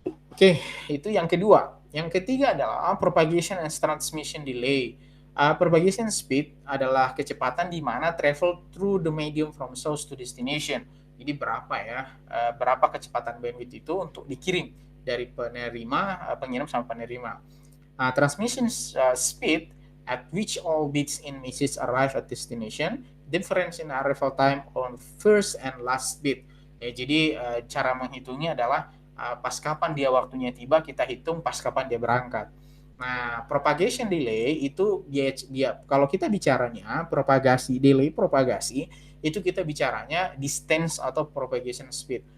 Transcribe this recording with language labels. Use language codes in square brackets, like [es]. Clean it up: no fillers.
[id] Oke, itu yang kedua. Yang ketiga adalah propagation and transmission delay. [en] Propagation speed [id] adalah kecepatan di mana [en] travel through the medium from source to destination. [id] Jadi berapa ya, berapa kecepatan bandwidth itu untuk dikirim dari pengirim sampai penerima. [en] Transmission speed at which all bits in message arrive at destination, difference in arrival time on first and last bit. [id] Ya, jadi cara menghitungnya adalah pas kapan dia waktunya tiba, kita hitung pas kapan dia berangkat. Nah, propagation delay itu dia kalau kita bicaranya delay propagasi itu kita bicaranya distance atau propagation speed.